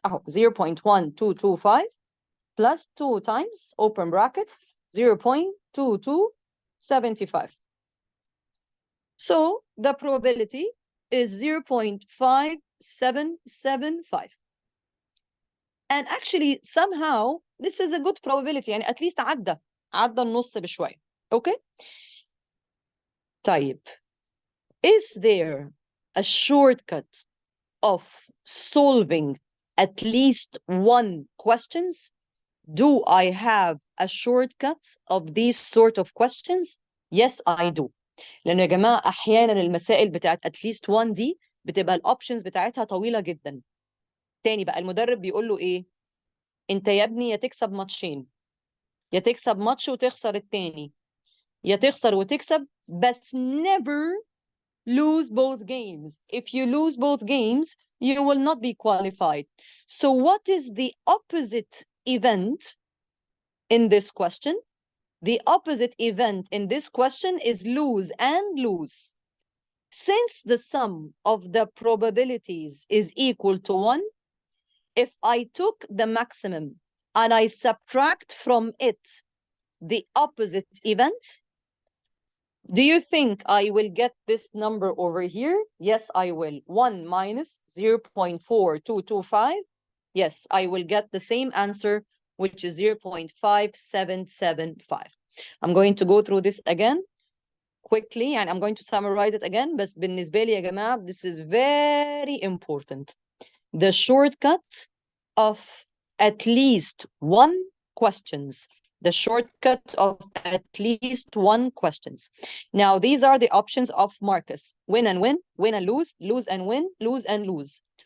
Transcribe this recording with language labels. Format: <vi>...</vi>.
<en>0.1225 plus 2 times open bracket 0.2275. So the probability is 0.5775. And actually somehow this is a good probability.</en> <ar>يعني</ar> <en>at least</en> <ar>عدى النص بشوية.</ar> <en>Okay?</en> <ar>طيب.</ar> <en>Is there a shortcut of solving at least 1 questions? Do I have a shortcut of these sort of questions? Yes, I do.</en> <ar>لأنه يا جماعة أحيانا المسائل بتاعت</ar> <en>at least one</en> <ar>دي بتبقى الأوبشنز بتاعتها طويلة جدا. تاني بقى المدرب بيقول له إيه؟ أنت يا ابني يا تكسب ماتشين، يا تكسب ماتش وتخسر التاني، يا تخسر وتكسب، بس</ar> <en>never lose both games. If you lose both games, you will not be qualified. So what is the opposite event in this question? The opposite event in this question is lose and lose. Since the sum of the probabilities is equal to 1, if I took the maximum and I subtract from it the opposite event, do you think I will get this number over here? Yes, I will. 1 minus 0.4225. Yes, I will get the same answer, which is 0.5775. I'm going to go through this again quickly, and I'm going to summarize it again.</en> <ar>بس بالنسبة لي يا جماعة,</ar> <en>this is very important. The shortcut of at least one questions. The shortcut of at least one questions. Now, these are the options of Marcus. Win and win, win and lose, lose and win, lose and lose.</en>